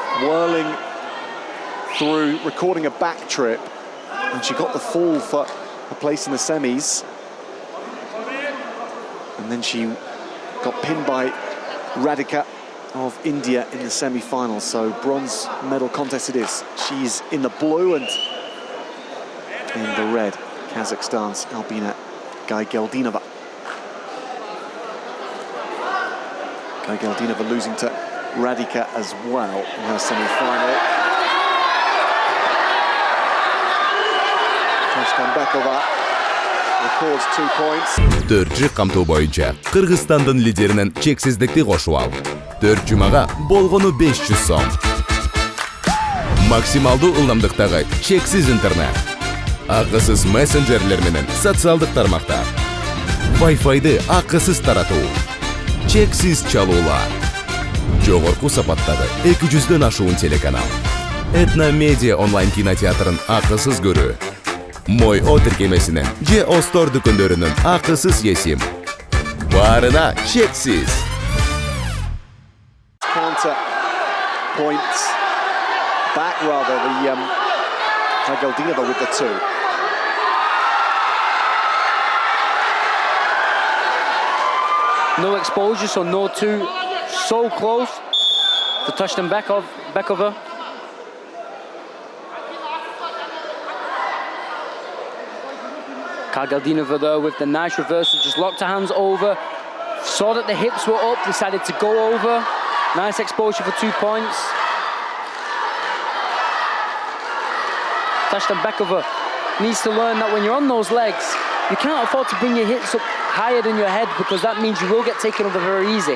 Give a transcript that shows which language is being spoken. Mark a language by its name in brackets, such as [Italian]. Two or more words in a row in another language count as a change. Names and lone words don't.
[English] whirling through, recording a back trip, and she got the fall for a place in the semis. And then she got pinned by Radhika of India in the semi-finals. So bronze medal contest it is. She's in the blue and in the red, Kazakhstan's Albina Kайргелдинова. Kайrgелдинова losing to Radhika as well in her semi-final. Taштанбекова records 2 points. [Kyrgyz] 4 камтуу боюнча Кыргызстандын лидеринен чексиздикти кошуп ал. 4 жумага болгону 500 сом. Максималдуу ылдамдыктагы чексиз интернет. Акысыз мессенджерлер менен социалдык тармактар. Wi-Fi'ды акысыз таратуу. Чексиз чалуулар. Жогорку сапаттагы 200дөн ашуун телеканал. Этно медиа онлайн кинотеатрын акысыз көрүү. Мой О тиркемесинен же Остор дүкөндөрүнүн акысыз есим. Барына чексиз. [English] Counter points back rather, the Kайргелдинова with the 2. No exposure, so no 2. So close to Taштанбекова. Kайргелдинова there with the nice reversal, just locked her hands over, saw that the hips were up, decided to go over. Nice exposure for 2 points. Taштанбекова needs to learn that when you're on those legs, you can't afford to bring your hips up higher than your head, because that means you will get taken over very easy.